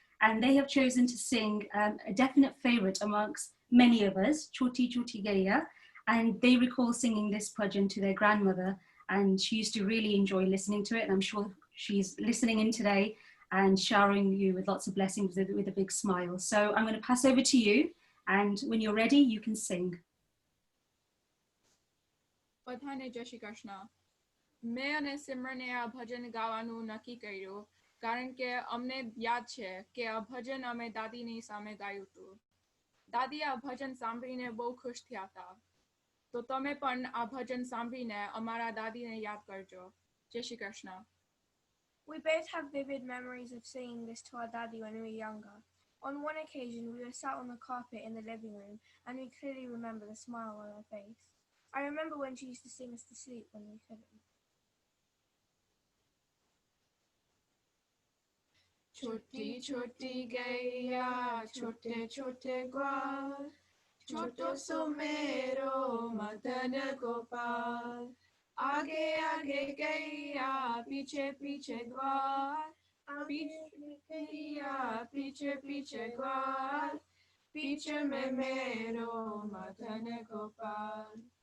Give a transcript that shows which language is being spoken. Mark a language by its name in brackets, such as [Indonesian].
[English] And they have chosen to sing a definite favourite amongst many of us, Choti Choti Gaya, and they recall singing this bhajan to their grandmother, and she used to really enjoy listening to it, and I'm sure she's listening in today and showering you with lots of blessings with a big smile. So I'm going to pass over to you, and when you're ready, you can sing. [Gujarati] Padhane Jai Shri Krishna. મેં અને સિમરને આ ભજન ગાવાનું નક્કી કર્યું કારણ કે અમને યાદ છે કે આ ભજન અમે દાદીની સામે ગાયું હતું. દાદી આ ભજન સાંભળીને બહુ ખુશ થયા હતા. તો તમે પણ આ ભજન સાંભળીને અમારા દાદીને યાદ કરજો. જય Shri Krishna. [English] We both have vivid memories of singing this to our daddy when we were younger. On one occasion, we were sat on the carpet in the living room, and we clearly remember the smile on her face. I remember when she used to sing us to sleep when we couldn't. [Hindi] छोटी छोटी गैया छोटे छोटे ग्वाल छोटो सो मेरो मदन गोपाल आगे आगे गैया पीछे पीछे ग्वाल पीछे गैया पीछे पीछे ग्वाल पीछे में मेरो मदन गोपाल